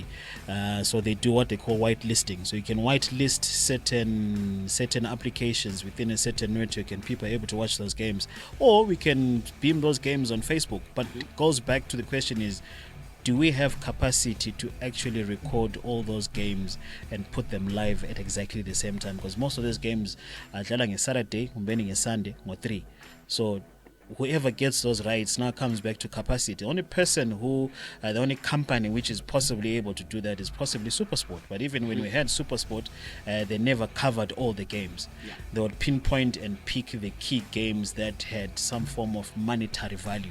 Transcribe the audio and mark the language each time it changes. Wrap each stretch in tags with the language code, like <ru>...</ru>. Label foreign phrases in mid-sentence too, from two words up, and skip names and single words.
<en>So they do what they call whitelisting. So you can whitelist certain applications within a certain network, and people are able to watch those games. Or we can beam those games on Facebook. But it goes back to the question is, do we have capacity to actually record all those games and put them live at exactly the same time? Because most of those games are</en> <nd>dlala ngeSaturday, umbeni ngeSunday, ngo-3.</nd> <en>So whoever gets those rights now comes back to capacity. The only person the only company which is possibly able to do that is possibly SuperSport. But even when we had SuperSport, they never covered all the games. Yeah. They would pinpoint and pick the key games that had some form of monetary value.</en>